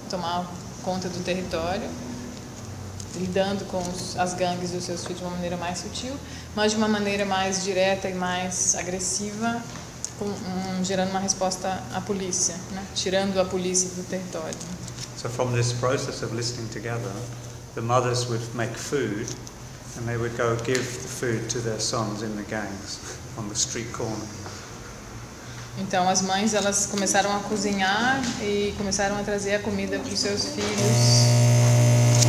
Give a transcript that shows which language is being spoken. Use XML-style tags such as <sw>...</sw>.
<pt>Tomar conta do território, lidando com as gangues dos seus filhos de uma maneira mais sutil, mas de uma maneira mais direta e mais agressiva, gerando uma resposta à polícia, né? Tirando a polícia do território.</pt> <en>So from this process of listening together, the mothers would make food and they would go give the food to their sons in the gangs on the street corner.</en> <pt>Então as mães, elas começaram a cozinhar e começaram a trazer a comida para os seus filhos.</pt>